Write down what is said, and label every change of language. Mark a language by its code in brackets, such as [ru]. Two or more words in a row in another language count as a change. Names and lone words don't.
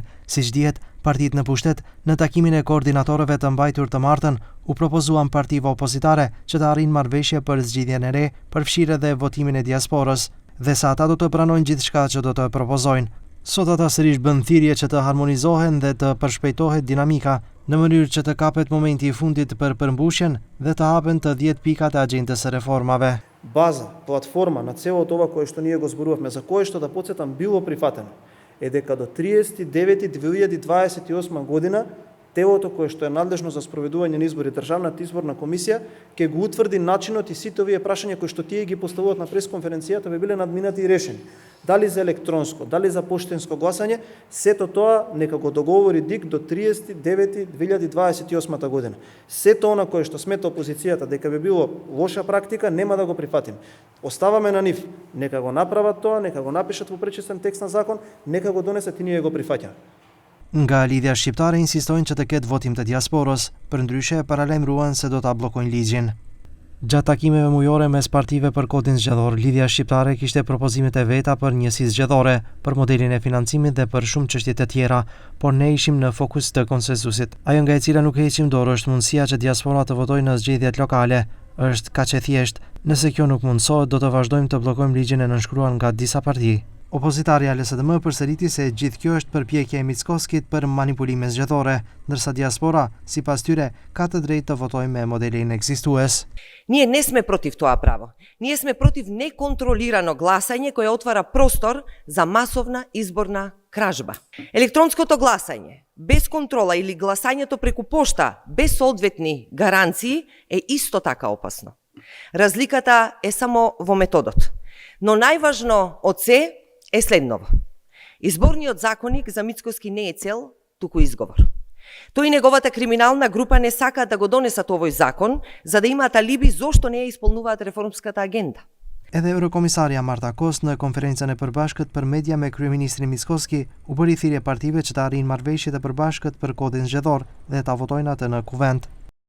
[sq] Siç dihet, partitë në pushtet, në takimin e koordinatorëve të mbajtur të martën, u propozuan partive opozitare që të arrijnë marrëveshje për zgjidhjen e re, përfshirë edhe votimin e diasporës, dhe sa ata do të pranojnë gjithçka që do të propozojnë. Sot ata sërish bën thirrje që të harmonizohen dhe të përshpejtohet dinamika, në mënyrë që të kapet momenti i fundit për përmbushjen dhe të hapen të 10 pikat e agjendës së reformave. [mk] База, платформа на цело ова кое што ние го зборувавме, за кое што да потсетам било прифатено, е дека до 39.2028 година телото кое што е надлежно за спроведување на избори, Државната изборна комисија, ќе го утврди начинот и сите овие прашања кои што тие ги поставуваат на пресконференцијата би биле надминати и решени. Дали за електронско, дали за поштенско гласање, сето тоа нека го договори ДИК до 39.2028 година. Сето она кое што смета опозицијата дека би било лоша практика, нема да го прифатим. Оставаме на нив, нека го направат тоа, нека го напишат во пречистен текст на закон, нека го донесат и ние го прифаќаме. [sq] Nga Lidhja Shqiptare insistojnë që të ketë votim të diasporës, përndryshe paralajmëruan se do ta bllokojnë ligjin. Gjatë takimeve mujore mes partive për kodin zgjedhor, Lidhja Shqiptare kishte propozimet e veta për njësi zgjedhore, për modelin e financimit dhe për shumë çështje të tjera, por ne ishim në fokus të konsensusit. Ajo nga e cila nuk heqim dorë është mundësia që diaspora të votojë në zgjedhjet lokale. Është kaq e thjeshtë. Nëse kjo nuk mundsohet, do të vazhdojmë të bllokojmë ligjin e nënshkruar nga disa parti. Opozitarja LSDM përsëriti se gjithë kjo është përpjekje e Mickoskit për manipulime zgjedhore, ndërsa diaspora, sipas tyre, ka të drejtë të votojë me modelin ekzistues. [mk] Ние не сме против тоа право. Ние сме против неконтролирано гласање кое отвара простор за масовна изборна кражба. Електронското гласање без контрола или гласањето преку пошта без соодветни гаранции е исто така опасно. Разликата е само во методот. Но најважно од се е следново. Изборниот законник за Мицкоски не е цел, туку изговор. Тој и неговата криминална група не сакаат да го донесат овој закон, за да имаат алиби зошто не ја исполнуваат реформската агенда. [sq] Edhe Eurokomisarja Marta Kos në konferencën e përbashkët për media me kryeministrin Mickoski u bëri thirrje partive që të arrijnë marrëveshje të përbashkët për kodin zgjedhor dhe ta votojnë atë në kuvent.